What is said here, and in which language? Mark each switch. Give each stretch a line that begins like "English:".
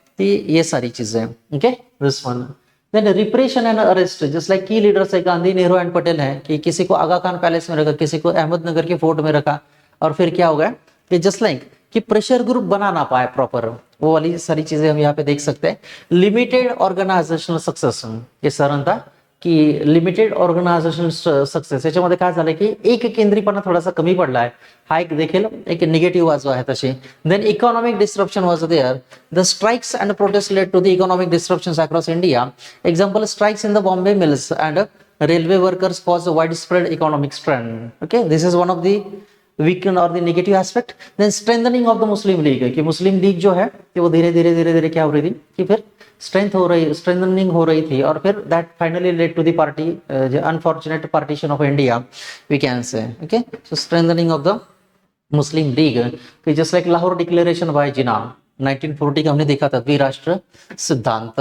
Hindi: तो ये सारी चीजें, okay, this one.
English: then repression and arrest,
Hindi: just like की लीडर्स है गांधी, नेहरू एंड पटेल है, कि किसी को आगा खान पैलेस में रखा, किसी को अहमदनगर के फोर्ट में रखा, और फिर क्या हो गया कि जस्ट लाइक कि प्रेशर ग्रुप बना ना पाए प्रॉपर, वो वाली सारी चीजें हम यहाँ पे देख सकते हैं।
English: limited organisational success,
Marathi: हे सर था की लिमिटेड ऑर्गनायझेशनल सक्सेस, याच्यामध्ये काय झालं की एक केंद्रीपणा थोडासा कमी पडला आहे, हा एक देखील एक निगेटिव्ह बाजू आहे तशी।
English: Then economic disruption was there, the strikes and protest led to the economic disruptions across India, example strikes in the Bombay mills and railway workers cause a widespread economic strain. Okay, this is one of the weaken or the negative aspect. Then strengthening of the Muslim League,
Hindi: कि मुस्लिम league जो है कि वो धीरे धीरे क्या हो रही थी कि फिर स्ट्रेंथनिंग हो रही थी, और फिर
English: That finally led to the party unfortunate partition of India, we can say.
Hindi: Okay, so strengthening of the Muslim league, कि just like Lahore declaration bye जिन्ना 1940 का हमने देखा था, द्विराष्ट्र सिद्धांत।